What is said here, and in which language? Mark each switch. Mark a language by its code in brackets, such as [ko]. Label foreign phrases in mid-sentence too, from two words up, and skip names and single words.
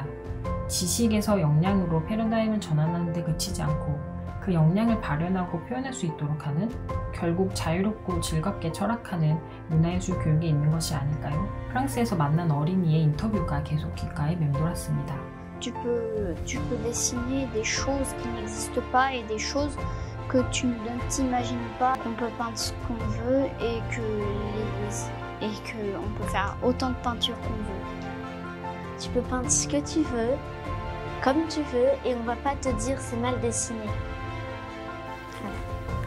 [ko] 지식에서 역량으로 패러다임을 전환하는 데 그치지 않고 그 역량을 발현하고 표현할 수 있도록 하는 결국 자유롭고 즐겁게 철학하는 문화예술 교육이 있는 것이 아닐까요? 프랑스에서 만난 어린이의 인터뷰가 계속 귓가에 맴돌았습니다. [fr] Tu peux dessiner des choses qui n'existent pas et des choses que tu ne t'imagines pas. On peut peindre ce qu'on veut et que on peut faire autant de peinture qu'on veut. Tu peux peindre ce que tu veux, comme tu veux, et on va pas te dire c'est mal dessiné.